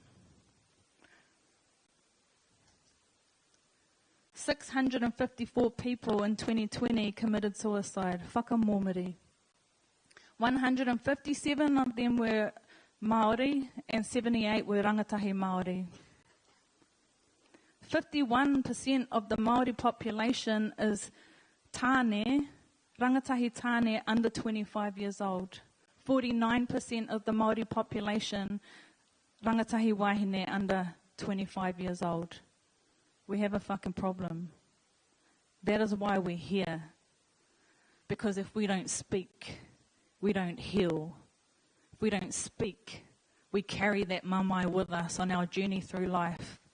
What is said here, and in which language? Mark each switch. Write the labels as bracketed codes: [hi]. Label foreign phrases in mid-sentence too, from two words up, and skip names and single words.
[en] 654 people in 2020 committed suicide. Whakamōmiri. 157 of them were Māori and 78 were [mi] rangatahi Māori. [en] 51% of the Māori population is tāne, [mi] rangatahi tāne [en] under 25 years old. 49% of the Māori population, [mi] rangatahi wāhine [en] under 25 years old. We have a fucking problem. That is why we're here. Because if we don't speak, we don't heal. If we don't speak, we carry that mamai with us on our journey through life.